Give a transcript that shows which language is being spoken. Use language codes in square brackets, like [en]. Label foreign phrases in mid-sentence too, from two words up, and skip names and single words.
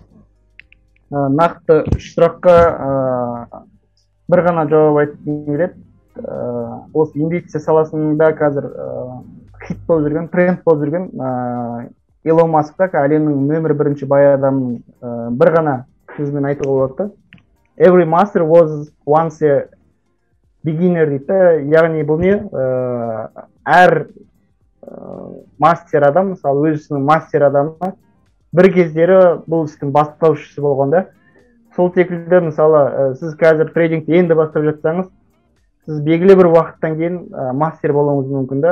[kk] Нақты 3 сұраққа бір ғана жауап айтқым келеді. Осы инвестиция саласында қазір хит болып жүрген, тренд болып жүрген Илон Маск та әлемнің нөмір 1 бай адамның бір ғана сөзімен айтуға болады. [en] Every master was once a beginner [kk] дейді. Яғни бұл не? Әр мастер адам, мысалы өзінің мастер адамы бір кездері бұл істің бастаушысы болғанда. Сол секілді, мысалы, сіз қазір трейдингті енді бастап жатсаңыз, сіз белгілі бір уақыттан кейін мастер болуыңыз мүмкін да.